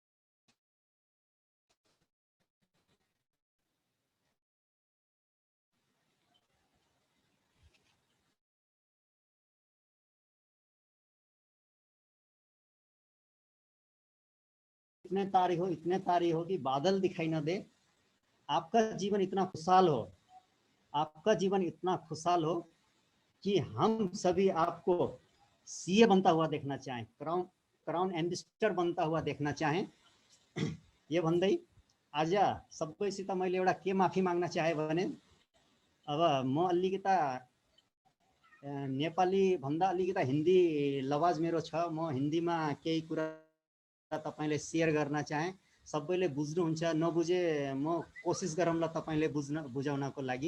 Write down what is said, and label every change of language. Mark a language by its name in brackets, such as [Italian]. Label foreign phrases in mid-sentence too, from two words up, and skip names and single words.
[Hindi] इतने तारीख हो कि बादल दिखाई न दे। आपका जीवन इतना खुशहाल हो, आपका जीवन इतना खुशहाल हो कि हम सभी आपको सीए बनता हुआ देखना चाहें, क्राउन एम्बेसडर बनता हुआ देखना चाहें। [Nepali] ये भन्दै आज सबैसित मैले एउटा के माफी माग्न चाहे भने अब म अलिकता नेपाली भन्दा अलिकता हिन्दी लवाज मेरो छ। म हिन्दीमा केही कुरा तपाईले शेयर गर्न चाहे। सबैले बुझ्नुहुन्छ, नबुझे म कोशिश गरौँला तपाईले बुझाउनको लागि।